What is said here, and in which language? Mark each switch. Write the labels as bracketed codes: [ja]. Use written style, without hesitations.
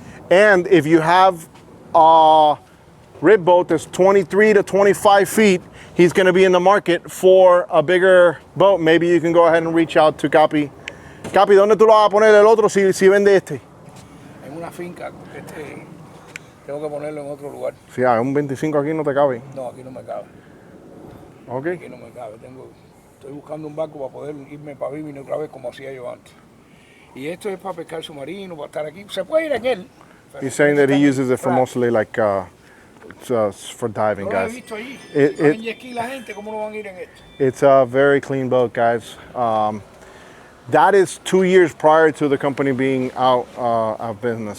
[en] And if you have a rib boat that's 23 to 25 feet, he's going to be in the market for a bigger boat. Maybe you can go ahead and reach out to Capi. [es] Capi, ¿dónde tú lo vas a poner el otro si vende este? En una finca, tengo que ponerlo en otro lugar. Sí, un 25 aquí no te cabe. No, aquí no me cabe. Ok. Aquí no me cabe. Estoy buscando un barco para poder irme para Vivir otra vez como hacía yo antes. Y esto es para pescar submarino, para estar aquí. Se puede ir en él. [en] He's saying that he uses it for mostly like for diving, guys. It's a very clean boat, guys. That is 2 years prior to the company being out of business.